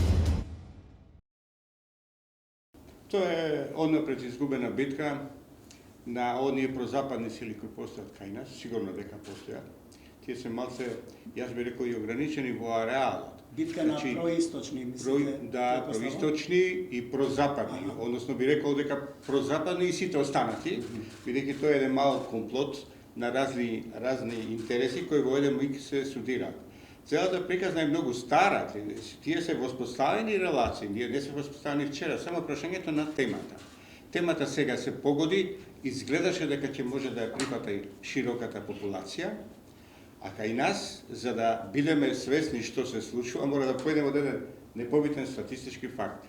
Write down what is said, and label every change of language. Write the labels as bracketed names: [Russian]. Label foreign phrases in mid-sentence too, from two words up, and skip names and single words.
[Macedonian] То је однапред изгубена битка на оније прозападне сили који постоје кај нас, сигурно дека postoja. Тије се малце, [Serbian] ја бих рекао, [Macedonian] и ограничени во ареалу. Битка на происточни, мислите? Да, происточни и прозападни. Odnosno [Serbian] би рекао [Macedonian] дека прозападни и сите останати, бидејќи тоа е еден мал комплот на разни интереси кои во еден миг се студираат. Целата приказна е многу стара, тие се воспоставени релации, ние не се воспоставени вчера, само прашањето на темата. Темата сега се погоди, изгледаше дека ќе може да ја прифата и широката популација, а кај нас, за да бидеме свесни што се случува, мора да појдеме од еден непобитен статистички факт.